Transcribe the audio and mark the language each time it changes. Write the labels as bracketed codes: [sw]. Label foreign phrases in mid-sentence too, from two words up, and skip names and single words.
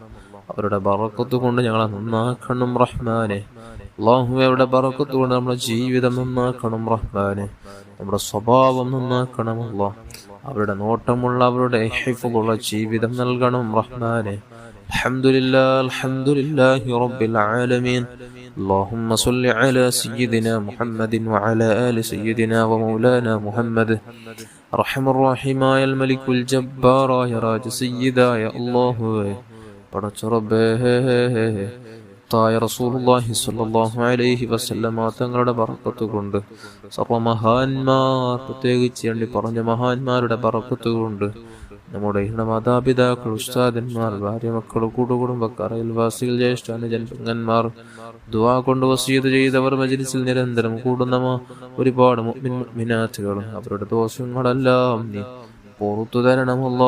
[ml] അവരുടെ ബറക്കത്ത് കൊണ്ട് ഞങ്ങളെ നന്നാക്കണം റഹ്മാനെ. അല്ലാഹുവേ, അവരുടെ ബറക്കത്ത് കൊണ്ട് നമ്മുടെ ജീവിതം നന്നാക്കണം റഹ്മാനെ. നമ്മുടെ സ്വഭാവം നന്നാക്കണം അല്ലാഹ്. അവരുടെ നോട്ടമുള്ള അവരുടെ ഹിഫ്ളുള്ള ജീവിതം നൽകണം റഹ്മാനെ. [ar] الحمد لله رب العالمين. اللهم صل على سيدنا محمد وعلى آل سيدنا ومولانا محمد أرحم الراحمين يا الملك الجبار يا راج سيدا يا الله [ml] പടച്ച റബ്ബേ, തായ റസൂലുള്ളാഹി [ar] صلى الله عليه وسلم [ml] തങ്ങളുടെ ബറക്കത്ത് കൊണ്ട് സർവ്വ മഹാന്മാർ, പ്രത്യേകിച്ച് എണ്ണി പറഞ്ഞ മഹാന്മാരുടെ ബറക്കത്ത് കൊണ്ട് നമ്മുടെ മാതാപിതാക്കൾ, ഉസ്താദന്മാർ, ഭാര്യ, മക്കൾ, കൂട്ടുകുടുംബക്കാർ, അയൽവാസികൾ, ജ്യേഷ്ഠ അനുജന്മാർ, ദുആ കൊണ്ട് വസിയത്ത് ചെയ്തവർ, മജ്ലിസിൽ നിരന്തരം കൂടുന്ന ഒരുപാട് മുഅ്മിനാത്തുകളും അവരുടെ ദോഷങ്ങളെല്ലാം നീ പൊറുത്തു തരണമല്ലോ.